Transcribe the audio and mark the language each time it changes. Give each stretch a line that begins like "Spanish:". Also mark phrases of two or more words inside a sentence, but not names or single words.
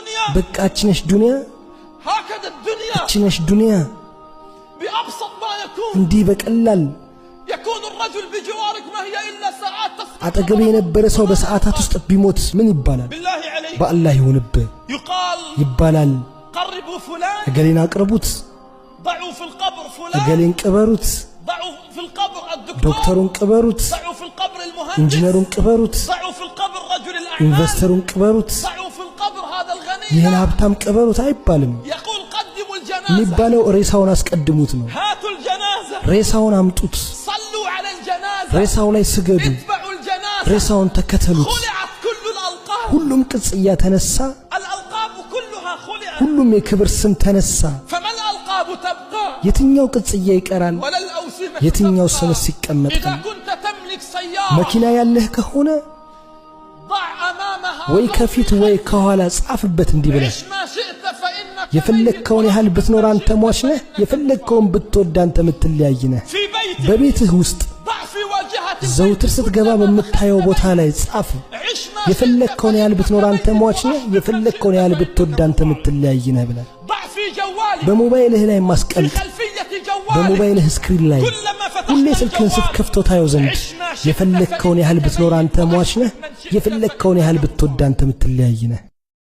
Arabic: بكاتشنش دنيا هكذا الدنيا اتشنش دنيا بأبسط ما يكون اندي بقلال يكون الرجل بجوارك ما هي إلا ساعات تسقط
Amharic: አጠገቤ የነበረ ሰው በሰዓታት ውስጥ ቢሞት ምን ይባላል
Arabic: بالله عليك
Amharic: በአላህ ይሁንብህ
Arabic: يقال
Amharic: ይባላል
Arabic: قربوا فلان
Amharic: እገሌን አቅርቡት
Arabic: ضعوا في القبر فلان
Amharic: እገሌን ቅበሩት
Arabic: ضعوا في القبر الدكتور
Amharic: ዶክተሩን ቅበሩት
Arabic: ضعوا في القبر المهندس
Amharic: ኢንጂነሩን ቅበሩት
Arabic: ضعوا في القبر رجل الأعمال
Amharic: ኢንቨስተሩን ቅበሩት
Arabic: ضعوا في القبر هذا الغني
Amharic: ይህን ሀብታም ቅበሩት አይባልም
Arabic: يقول قدموا الجنازة
Amharic: የሚባለው ሬሳውን አስቀድሙት ነው
Arabic: هاتوا الجنازة
Amharic: ሬሳውን አምጡት
Arabic: صلوا على الجنازة
Amharic: ሬሳው ላይ ስገዱ
Arabic: اتبعوا الجنازة
Amharic: ሬሳውን ተከተሉት
Arabic: خلعت كل الألقاب
Amharic: ሁሉም ቅጽያ ተነሳ
Arabic: الألقاب كلها خلعت
Amharic: ሁሉም የክብር ስም ተነሳ
Arabic: فما الألقاب تبقى
Amharic: የትኛው ቅጽያ ይቀራል
Arabic: ولا الأوسمة
Amharic: የትኛው
Arabic: تبقى
Amharic: ስምስ ይቀመጥ
Arabic: إذا كنت تملك سيارة
Amharic: መኪና ያለህ ከሆነ
Arabic: ضع أمامها
Amharic: ወይ ከፊት ወይ ከኋላ ጻፍበት እንዲህ ብለህ
Arabic: عش ما شئت فإنك
Amharic: የፈለግከውን ያህል ብትኖር አንተ ሟች ነህ የፈለግከውን ብትወድ አንተ ምትለያይ ነህ
Arabic: في بيتك
Amharic: በቤትህ ውስጥ
Arabic: ضع في واجهة
Amharic: ዘውትር ስትገባ በምታየው ቦታ ላይ ጻፍ
Arabic: عش ما
Amharic: የፈለግከውን ያህል ብትኖር አንተ ሟች ነህ የፈለግከውን ያህል ብትወድ አንተ ምትለያይ ነህ ብለህ
Arabic: ضع في جوالك
Amharic: በሞባይልህ ላይ
Arabic: في
Amharic: ማስቀመጥ
Arabic: خلفية جوالك
Amharic: በሞባይልህ ስክሪን ላይ
Arabic: كلما
Amharic: ሁሌ
Arabic: فتحت
Amharic: ስልክህን
Arabic: الجوال
Amharic: ስትከፍተው ታየው ዘንድ
Arabic: عش ما شئت
Amharic: የፈለግከውን ያህል ብትኖር አንተ ሟች ነህ የፈለግከውን ያህል ብትወድ አንተ ምትለያይ ነህ